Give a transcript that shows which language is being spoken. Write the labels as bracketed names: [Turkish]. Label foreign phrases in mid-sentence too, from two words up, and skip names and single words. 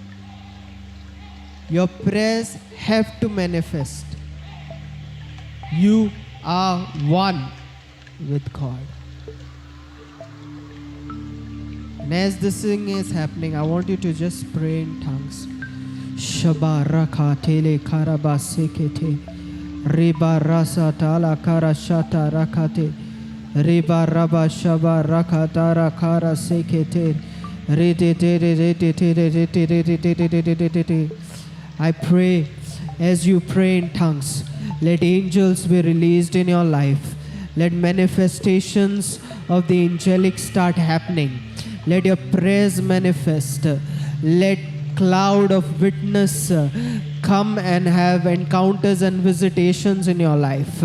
[English] Your prayers have to manifest. You are one with God. And as this thing is happening, I want you to just pray in tongues. Shaba raka tele karaba sekete. Riba rasa tala kara shata rakate. Riba raba shaba raka tara kara sekete. I pray as you pray in tongues. Let angels be released in your life. Let manifestations of the angelic start happening. Let your prayers manifest. Let cloud of witness come and have encounters and visitations in your life.